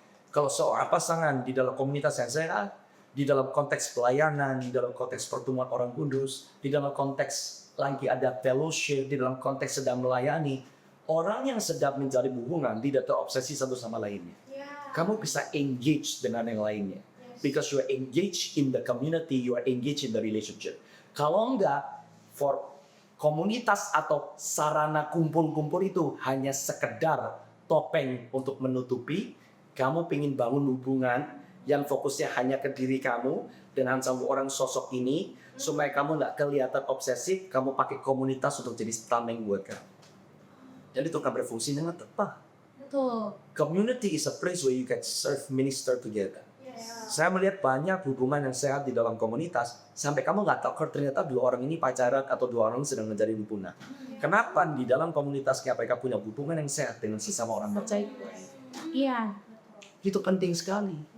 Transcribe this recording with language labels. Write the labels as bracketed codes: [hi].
[id] Kalau seorang pasangan di dalam komunitas yang sehat, di dalam konteks pelayanan, di dalam konteks pertemuan orang kudus, di dalam konteks lagi ada fellowship, di dalam konteks sedang melayani, orang yang sedang menjalin hubungan tidak terobsesi satu sama lainnya. Kamu bisa engage dengan yang lainnya. [en] Because you are engaged in the community, you are engaged in the relationship. [id] Kalau enggak, for komunitas atau sarana kumpul-kumpul itu hanya sekedar topeng untuk menutupi, kamu ingin bangun hubungan yang fokusnya hanya ke diri kamu dengan sama orang sosok ini, supaya kamu nggak kelihatan obsesif, kamu pakai komunitas untuk jadi tameng buat kamu. Jadi itu akan berfungsi dengan tepat. Betul. [en] Community is a place where you can serve, minister together. [id] Saya melihat banyak hubungan yang sehat di dalam komunitas, sampai kamu nggak tahu ternyata dua orang ini pacaran atau dua orang sedang menjadi hubungan. Kenapa di dalam komunitasnya mereka punya hubungan yang sehat dengan sesama orang percaya? Iya. Itu penting sekali.